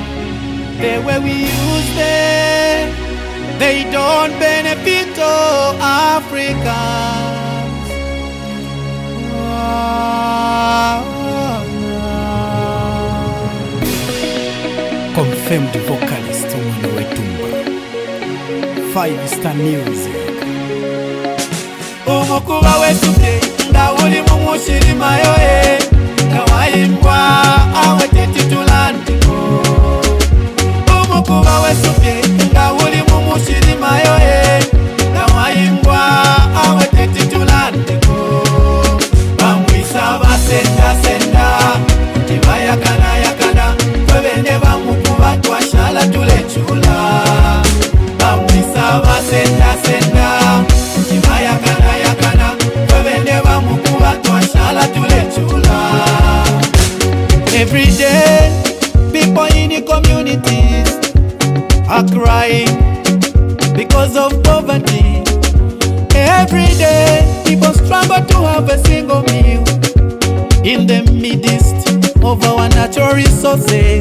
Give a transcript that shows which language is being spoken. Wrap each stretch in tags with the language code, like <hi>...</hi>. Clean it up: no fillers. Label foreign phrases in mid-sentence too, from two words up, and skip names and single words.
<en>The way we use them, they don't benefit all Africans. Confirmed vocalist Mwana Wetumba, 5-star music.</en> <bem>Umukuba wetuke nga uli mumushirima yoe kawayimbwa awe tetitulandiko. Umukuba wetuke nga uli mumushirima yoe kawayimbwa awe tetitulandiko. Bamwisa basenda senda tibayakana yakana kwebene bamukuba twashala tulechula. Bamwisa basenda senda tibayakana yakana kwebene bamukuba twashala tulechula.</bem> <en>Every day people in the communities are crying because of poverty. Every day people struggle to have a single meal in the midst of our natural resources.</en>